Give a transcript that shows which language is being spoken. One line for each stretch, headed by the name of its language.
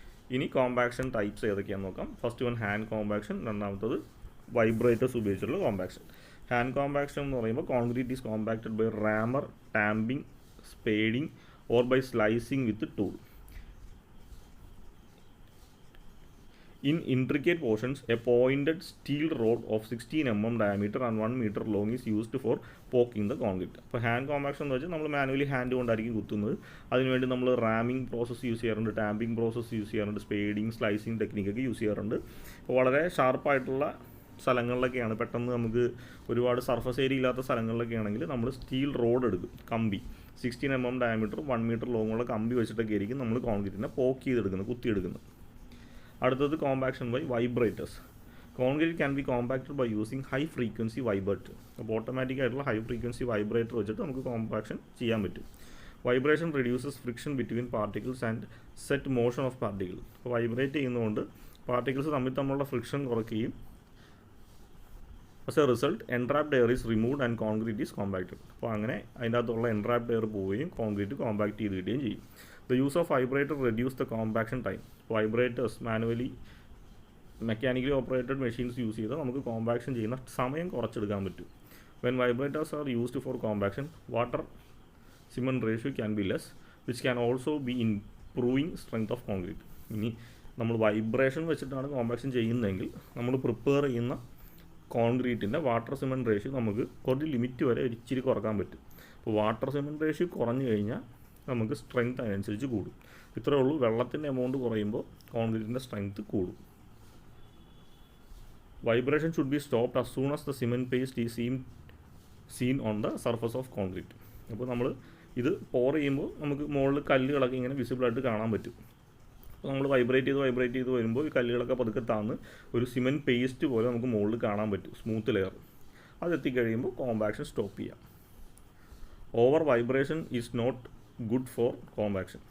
Malayalam: ഇനി compaction types ഏതൊക്കെയാണെന്ന് നോക്കാം. ഫസ്റ്റ് വൺ ഹാൻഡ് കോമ്പാക്ഷൻ, രണ്ടാമത്തത് വൈബ്രേറ്റേഴ്സ് ഉപയോഗിച്ചുള്ള കോമ്പാക്ഷൻ. ഹാൻഡ് കോമ്പാക്ഷൻ എന്ന് പറയുമ്പോൾ
English: Concrete is compacted by rammer, tamping, spading or by slicing with tool. In intricate portions, a pointed steel rod of 16 mm diameter and 1 meter long is used for poking the concrete.
Malayalam: അപ്പോൾ hand compaction എന്ന് വെച്ചാൽ നമ്മൾ manually hand കൊണ്ടായിരിക്കും കുത്തുന്നത്. അതിനുവേണ്ടി നമ്മൾ ramming process use ചെയ്യാറുണ്ട്, tamping process use ചെയ്യാറുണ്ട്, സ്പേഡിങ്, slicing ടെക്നിക്കൊക്കെ use ചെയ്യാറുണ്ട്. അപ്പോൾ വളരെ ഷാർപ്പായിട്ടുള്ള സ്ഥലങ്ങളിലൊക്കെയാണ്, പെട്ടെന്ന് നമുക്ക് ഒരുപാട് സർഫസ് ഏരിയ ഇല്ലാത്ത സ്ഥലങ്ങളിലൊക്കെ ആണെങ്കിൽ നമ്മൾ സ്റ്റീൽ റോഡ് എടുക്കും, കമ്പി 16 mm ഡയമീറ്റർ 1 meter ലോങ്ങുള്ള കമ്പി വെച്ചിട്ടൊക്കെ ആയിരിക്കും നമ്മൾ കോൺക്രീറ്റിനെ പോക്ക് ചെയ്തെടുക്കുന്നത്, കുത്തിയെടുക്കുന്നത്.
English: അടുത്തത് compaction by vibrators. Concrete can be compacted by using high frequency vibrator.
Malayalam: അപ്പോൾ ഓട്ടോമാറ്റിക് ആയിട്ടുള്ള ഹൈ ഫ്രീക്വൻസി വൈബ്രേറ്റർ വെച്ചിട്ട് നമുക്ക് കോമ്പാക്ഷൻ ചെയ്യാൻ പറ്റും.
English: Vibration reduces friction between particles and set motion of particle.
Malayalam: അപ്പോൾ വൈബ്രേറ്റ് ചെയ്യുന്നതുകൊണ്ട് പാർട്ടിക്കിൾസ് തമ്മിലുള്ള ഫ്രിക്ഷൻ കുറയ്ക്കുകയും
English: As a result entrapped air is removed and concrete is compacted.
Malayalam: അപ്പോൾ അങ്ങനെ അതിൻ്റെ അകത്തുള്ള എൻട്രാപ്ഡ് എയർ പോവുകയും കോൺക്രീറ്റ് കോമ്പാക്ട് ചെയ്ത് കിട്ടുകയും ചെയ്യും.
English: The use of vibrator reduce the compaction time. Vibrators manually mechanically operated machines
Malayalam: use ചെയ്താൽ നമുക്ക് കോമ്പാക്ഷൻ ചെയ്യുന്ന സമയം കുറച്ചെടുക്കാൻ പറ്റും.
English: When vibrators are used for compaction, water cement ratio can be less, which can also be improving strength of concrete.
Malayalam: ഇനി നമ്മൾ vibration വെച്ചിട്ടാണ് compaction ചെയ്യുന്നതെങ്കിൽ നമ്മൾ പ്രിപ്പയർ ചെയ്യുന്ന കോൺക്രീറ്റിൻ്റെ വാട്ടർ സിമെൻറ്റ് റേഷ്യോ നമുക്ക് കുറച്ച് ലിമിറ്റ് വരെ ഇച്ചിരി കുറക്കാൻ പറ്റും. അപ്പോൾ വാട്ടർ സിമെൻറ്റ് റേഷ്യോ കുറഞ്ഞു കഴിഞ്ഞാൽ നമുക്ക് സ്ട്രെങ്ത് അതിനനുസരിച്ച് കൂടും. ഇത്രയേ ഉള്ളൂ. വെള്ളത്തിൻ്റെ എമൗണ്ട് കുറയുമ്പോൾ കോൺക്രീറ്റിൻ്റെ സ്ട്രെങ്ത് കൂടും.
English: Vibration should be stopped as soon as the cement paste is seen on the surface of concrete.
Malayalam: അപ്പോൾ നമ്മൾ ഇത് പോർ ചെയ്യുമ്പോൾ നമുക്ക് മുകളിൽ കല്ലുകളൊക്കെ ഇങ്ങനെ വിസിബിളായിട്ട് കാണാൻ പറ്റും. അപ്പോൾ നമ്മൾ വൈബ്രേറ്റ് ചെയ്ത് വരുമ്പോൾ ഈ കല്ലുകളൊക്കെ പതുക്കെ താന്ന് ഒരു സിമെൻറ്റ് പേസ്റ്റ് പോലെ നമുക്ക് മുകളിൽ കാണാൻ പറ്റും, സ്മൂത്ത് ലെയർ. അതെത്തിക്കഴിയുമ്പോൾ കോമ്പാക്ഷൻ സ്റ്റോപ്പ് ചെയ്യാം.
English: Over vibration is not good for compaction.